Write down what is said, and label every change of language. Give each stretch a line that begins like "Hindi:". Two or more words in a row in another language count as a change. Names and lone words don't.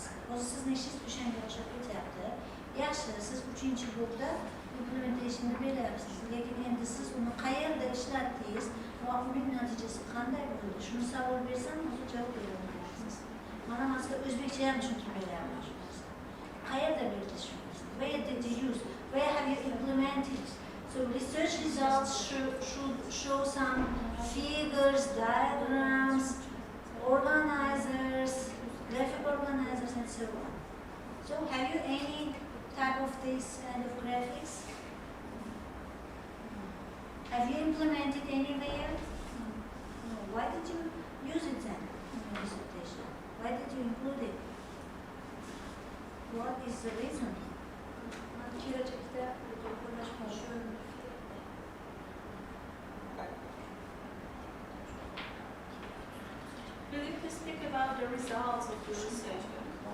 Uzbek: Hozir sizni ishingiz o'shanga o'xshab ketyapti. Yaxshi, siz 3-bo'lda implementationni beryapsiz. Lekin endi siz uni qayerda ishlatdingiz va uning natijasi qanday bo'ldi? Shuni savol bersam, hozir javob bera olmayapsiz. Mana sizga o'zbekcha ham tushuntirib beryapman shu narsani. Qayerda berdingiz shu narsani?
English: Where did you use? Where have you implemented? So research results should show some figures, diagrams, organizers, graphic organizers, and so on. So have you any type of this kind of graphics? Have you implemented anywhere? No. Why did you use it then in your dissertation? Why did you include it? What is the reason?
Uzbek: Kelajakda qo'llash mumkin.
English: Really, this speak about the results of your research work.